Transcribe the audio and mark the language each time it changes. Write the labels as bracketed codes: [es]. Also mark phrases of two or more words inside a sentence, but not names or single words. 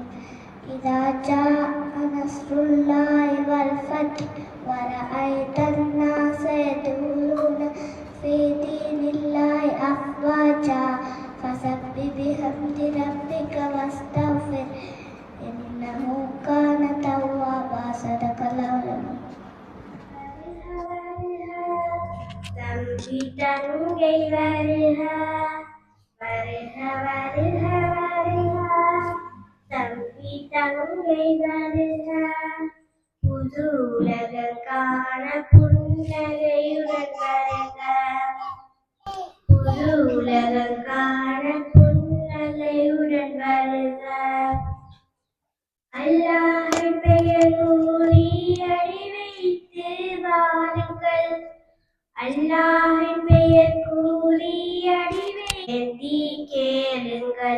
[ar] إذا جاء نصر الله والفتح ورأيت الناس يدخلون في دين الله أفواجا فسبح بحمد ربك واستغفره إنه كان توابا. [ta] Sadaqallahu தம்பி தங்கை வருக வருக வருக வருக தம்பி தங்கை வருக புதுலகான புன்னகையுடன் வருக புதுலகான புன்னகையுடன் வருக. அல்லாஹ்வின் பெயர் கூறி அடி வைத்து வாருங்கள் அல்லாஹ்வின் பெயர் கூறி அடி வைத்து கேளுங்கள்.